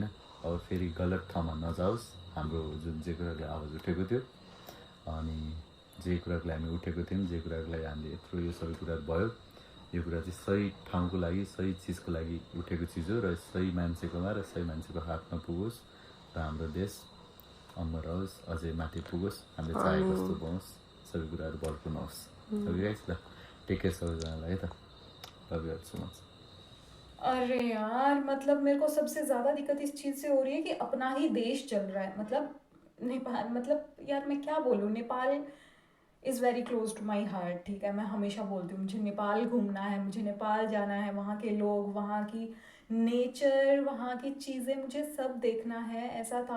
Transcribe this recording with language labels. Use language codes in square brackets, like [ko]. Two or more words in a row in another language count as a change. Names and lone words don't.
[ne] अब फेरि गलत ठाउँमा नजाओस्, हाम्रो जुन जे कुराले आवाज उठेको थियो, अनि जे कुराको लागि हामी उठेको थियौँ, जे कुराको लागि हामीले यत्रो यो सबै कुराहरू भयो, यो कुरा चाहिँ सही ठाउँको लागि, सही चिजको लागि उठेको चिज हो, र सही मान्छेकोमा र सही मान्छेको हातमा पुगोस्, र हाम्रो देश अमर होस्, अझै माथि पुगोस्, हामीले चाहेको जस्तो होस्, सबै कुराहरू भरपूर्ण होस्। सबै गाइस, ल [en] take care [ne] सबैजनालाई है त, [en] love you so much. [hi] अरे यार, मतलब मेरे को सबसे ज्यादा दिक्कत इस चीज से हो रही है कि अपना ही देश चल रहा है, मतलब नेपाल, मतलब यार मैं क्या बोलूँ, [en] Nepal is very close to my heart. [hi] ठीक है, मैं हमेशा बोलती हूँ मुझे नेपाल घूमना है, मुझे नेपाल जाना है, वहाँ के लोग, वहाँ की नेचर, वहाँ की चीज़ें, मुझे सब देखना है, ऐसा था।